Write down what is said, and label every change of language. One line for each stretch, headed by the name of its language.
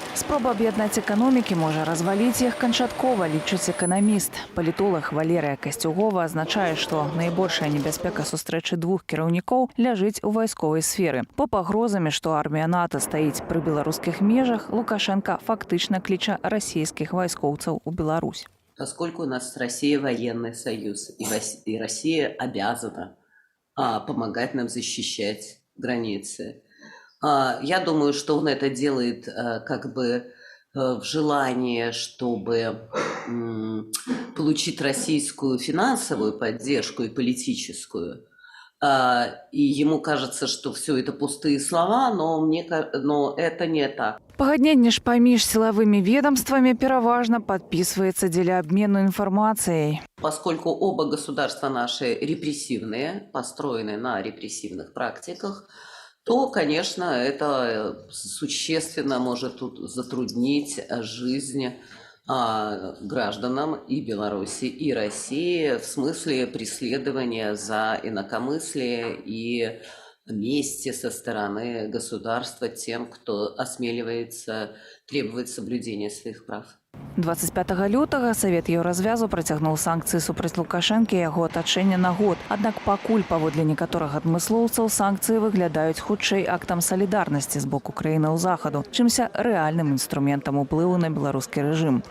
Belarusian: Спроба аб'яднаць эканомікі можа разваліць іх канчаткова, лічыць эканаміст. Палітолог Валерыя Касцюгова азначае, што найбольшая небяспека сустрэчы двух кіраўнікоў ляжыць у вайсковай сферы. По пагрозамі, што армія НАТО стаіць пры беларускіх межах, Лукашенко фактычна кліча расійскіх вайскоўцаў у Беларусь.
Russian: Поскольку у нас с Россией военный союз, и Россия обязана помогать нам защищать границы. Я думаю, что он это делает как бы в желании, чтобы получить российскую финансовую поддержку и политическую. И ему кажется, что все это пустые слова, но это не так.
Belarusian: Пагадненне ж паміж сілавымі ведомствамі пераважна падпісваецца дзеля абмену інфармацыяй.
Russian: Поскольку оба государства наши репрессивные, построены на репрессивных практиках, то, конечно, это существенно может тут затруднить жизнь гражданам и Беларуси, и России в смысле преследования за инакомыслие и мести со стороны государства тем, кто осмеливается требовать соблюдения своих прав.
Belarusian: 25 лютага Савет Еўразвязу працягнуў санкцыі супраць Лукашэнкі і яго атачэння на год. Аднак пакуль паводле некаторых адмыслоўцаў санкцыі выглядаюць хутчэй актам салідарнасці з боку краінаў захаду, чымся рэальным інструментам уплыву на беларускі рэжым.